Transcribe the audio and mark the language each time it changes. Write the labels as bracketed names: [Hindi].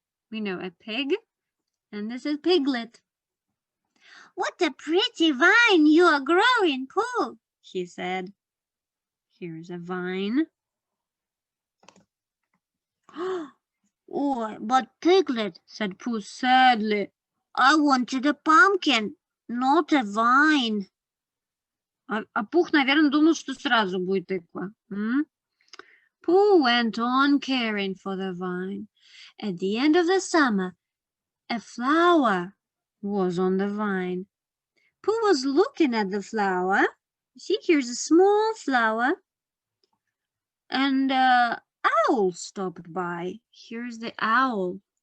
[English] We know a pig, and this is Piglet. What a pretty vine you are growing, Pooh, he said. Here's a vine. Oh, but Piglet, said Pooh sadly, I wanted a pumpkin, not a vine. [Russian] А Пух, наверное, думал, что сразу будет тыква. [English] Pooh went on caring for the vine. At the end of the summer, a flower was on the vine. Pooh was looking at the flower. See, here's a small flower. And an owl stopped by. Here's the owl.